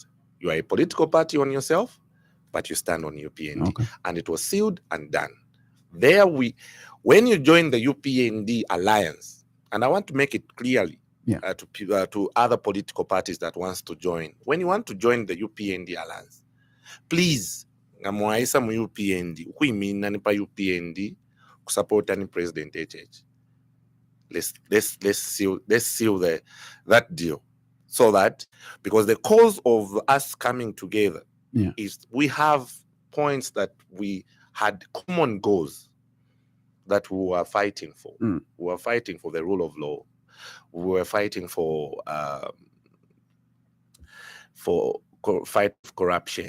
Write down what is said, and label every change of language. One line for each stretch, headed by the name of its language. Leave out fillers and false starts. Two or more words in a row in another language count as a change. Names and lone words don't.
English: You are a political party on yourself, but you stand on UPND. Okay. And it was sealed and done. When you join the UPND Alliance, and I want to make it clearly to other political parties that wants to join. When you want to join the UPND Alliance, please,
Bemba: ngamwaisa mu UPND, ukuimina nipa UPND, kusupporta ni President HH.
English: Let's seal that deal, so that, because the cause of us coming together is we have points that we had common goals that we were fighting for. We were fighting for the rule of law. We were fighting for fight corruption.